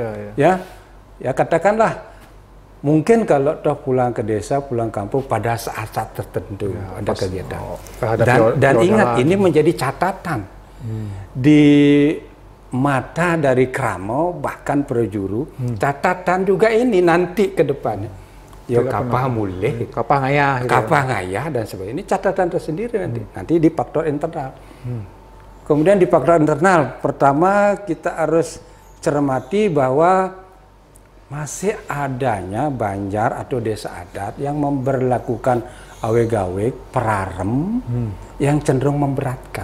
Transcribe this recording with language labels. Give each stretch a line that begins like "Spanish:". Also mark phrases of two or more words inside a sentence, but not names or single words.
Indonesian: Ya katakanlah mungkin kalau toh pulang ke desa, pulang kampung pada saat-saat tertentu ada kegiatan. Dan ingat, ini menjadi catatan di mata dari Kramo, bahkan Projuru, catatan juga ini nanti ke depannya.
Balinese: Ya kapah mulih, kapah ngayah, kapah ngayah
Indonesian: dan sebagainya. Ini catatan tersendiri nanti di faktor internal. Kemudian di faktor internal, pertama kita harus cermati bahwa masih adanya banjar atau desa adat yang memberlakukan
Balinese: aweg-aweg perarem
Indonesian: yang cenderung memberatkan.